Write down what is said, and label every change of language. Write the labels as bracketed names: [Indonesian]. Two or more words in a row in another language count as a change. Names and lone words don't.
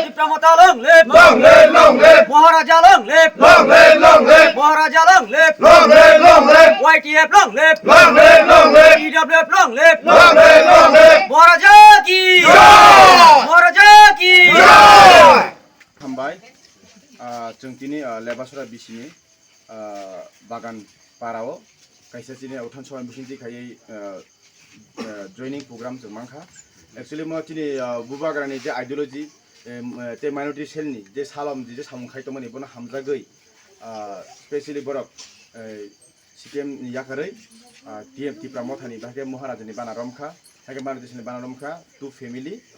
[English] Pramata long live, long live, long live, Maharaja long live, long live, long live, Maharaja long live, long live, long live, YTF long live, long live, long live, EWF long live, long live, long live. [Hindi] Maharaja ki Jai! Maharaja ki Jai! [Bodo] हामबाय जों दिनै लेबासरा बिसिनि बागान पाराव खायसे दिनै उठान सहाय बिसिनि खायै जयनिं प्रग्राम जों मांखा एक्चुअली म दिनै बुबाग्रानि जे आइडियोलॉजी ते माइनरिटी सेलनि जे सालाम जे सामुखाय दंमोन एबोनो हामजागै स्पेशली बरक सिपिएम याखारै टीएमटी प्रामथानि बाके महाराजानि बानारमखा हाके माइनरिटी सेलनि बानारमखा [English] two family